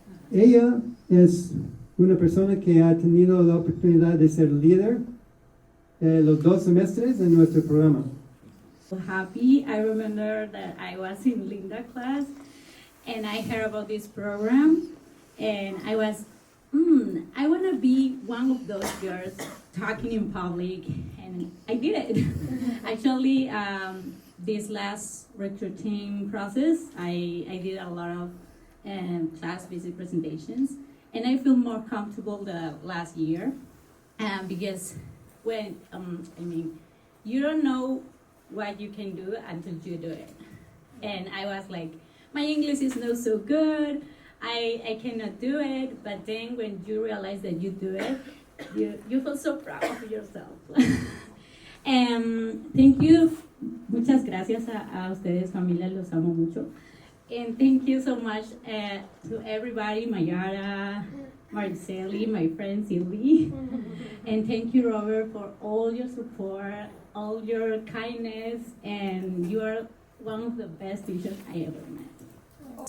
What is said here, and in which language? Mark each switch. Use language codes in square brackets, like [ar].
[es] Ella es una persona que ha tenido la oportunidad de ser líder los 2 semestres en nuestro programa. [en] So happy. I remember that I was in Linda class and I heard about this program and I was, I want to be one of those girls talking in public, and I did it. Actually, this last recruiting process, I did a lot of class visit presentations, and I feel more comfortable the last year because when, you don't know what you can do until you do it. And I was like, my English is not so good, I cannot do it, but then when you realize that you do it, you feel so proud of yourself. Thank you. [es] Muchas gracias a ustedes, familia, los amo mucho. [en] And thank you so much to everybody, Mayara, Marceli, my friend Sylvie. And thank you, Robert, for all your support, all your kindness, and you are one of the best teachers I ever met.